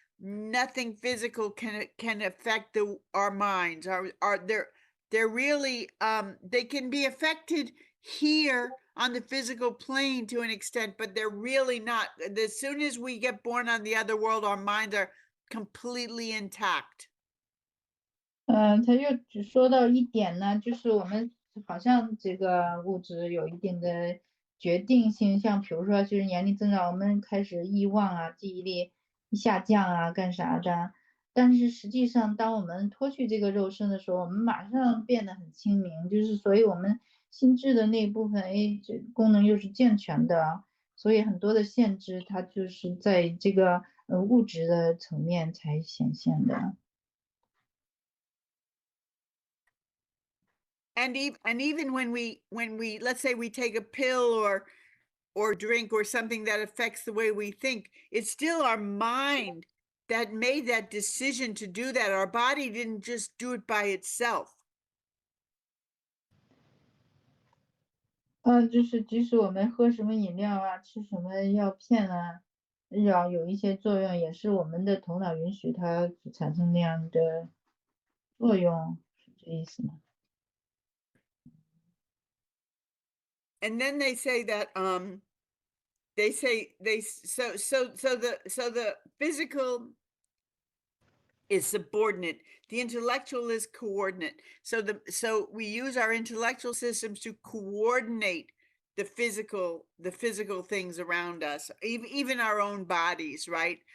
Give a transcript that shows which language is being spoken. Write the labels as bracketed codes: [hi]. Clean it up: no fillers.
[en] Nothing physical can affect our minds. They're really they can be affected here on the physical plane to an extent, but they're really not. As soon as we get born on the other world, our minds are completely intact. [zh] 他就只说到一点呢，就是我们好像这个物质有一定的决定性，像比如说就是年龄增长，我们开始遗忘啊，记忆力下降啊，干啥的。但是实际上，当我们脱去这个肉身的时候，我们马上变得很清明，就是所以我们心智的那一部分，哎，这功能又是健全的，所以很多的限制它就是在这个物质的层面才显现的。 [en] And even when we let's say we take a pill or drink or something that affects the way we think, it's still our mind that made that decision to do that. Our body didn't just do it by itself. [zh] 就是即使我们喝什么饮料啊，吃什么药片啊，药有一些作用，也是我们的头脑允许它产生那样的作用，是这意思吗？ [en] And then they say that the physical is subordinate, the intellectual is coordinate. So we use our intellectual systems to coordinate the physical things around us, even our own bodies, right?